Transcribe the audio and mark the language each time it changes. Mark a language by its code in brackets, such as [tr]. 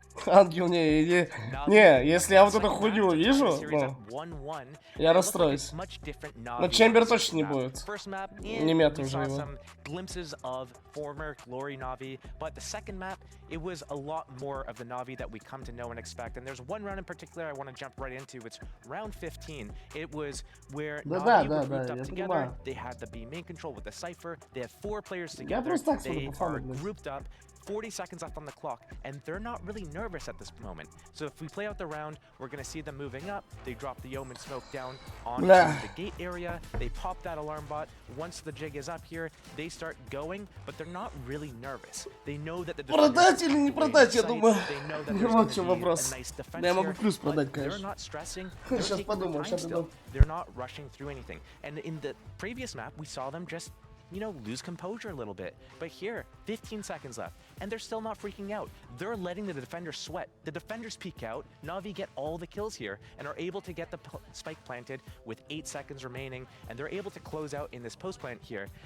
[ru] Ангел, не, если я вот эту хуйню вижу, ну, я расстроюсь. Но Чембер точно не будет. Не мета уже его. [en] Glimpses of former glory Navi, but the second map, it was a lot more of the Navi that we come to know and expect. And there's one round in particular I want to jump right into. It's round 15. It was where Navi were grouped up together. They had the B main control with the Cypher. They have 4 players together. They are grouped up. 40 seconds left on the clock, and they're not really nervous at this moment. So if we play out the round, we're going to see them moving up. They drop the Omen smoke down onto the gate area. They pop that alarm bot. Once the jig is up here, they start going, but they're not really nervous. They know that the [ru] продать или не продать, я думаю. Вот в чем вопрос. Я могу плюс продать, [en] They're [ru] конечно. [en] not stressing. [ru] Сейчас подумаю, сейчас подумаю. [en] They're not rushing through anything. And in the previous map, we saw them just, you know, lose composure a little bit. But here, 15 seconds left, and they're still not freaking out. They're letting the defenders sweat. The defenders peek out, Na'Vi get all the kills here, and are able to get the spike planted with 8 seconds remaining, and they're able to close out in this post plant here.